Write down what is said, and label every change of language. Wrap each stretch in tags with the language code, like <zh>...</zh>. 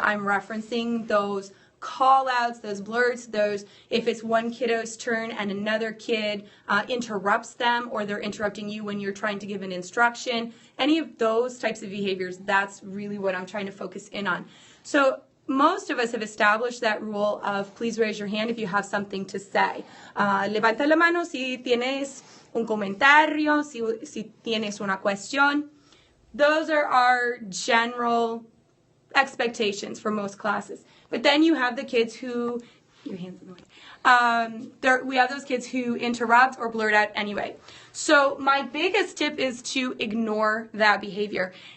<en>I'm referencing those call-outs, those blurts, those if it's one kiddo's turn and another kid interrupts them or they're interrupting you when you're trying to give an instruction. Any of those types of behaviors, that's really what I'm trying to focus in on. So most of us have established that rule of please raise your hand if you have something to say.</en> <es>Levanta la mano si tienes un comentario, si tienes una cuestión.</es> <en>Those are our general expectations for most classes. But then you have the kids who, your hands in the way. We have those kids who interrupt or blurt out anyway. So my biggest tip is to ignore that behavior.</en>